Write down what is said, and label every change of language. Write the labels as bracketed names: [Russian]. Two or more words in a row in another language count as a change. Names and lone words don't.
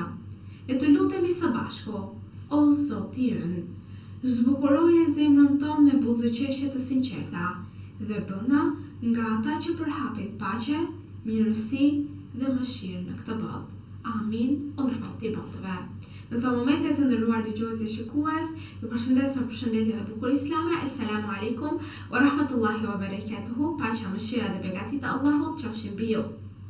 [Albanian] Le të lutemi së bashku: O Zoti ynë, zbukuroje zemrën tonë me buzëqeshje të sinqerta dhe bëna nga ata që përhapin paqe, mirësi dhe mëshirë në këtë botë. Amin, o Zoti i botëve. Në këto momente, të nderuar dëgjues dhe shikues, ju përshëndes me përshëndetje dhe bukur islame. [Arabic] السلام عليكم ورحمة الله وبركاته. [Albanian] Paqja, mëshira dhe begati të Allahut qofshin mbi ju.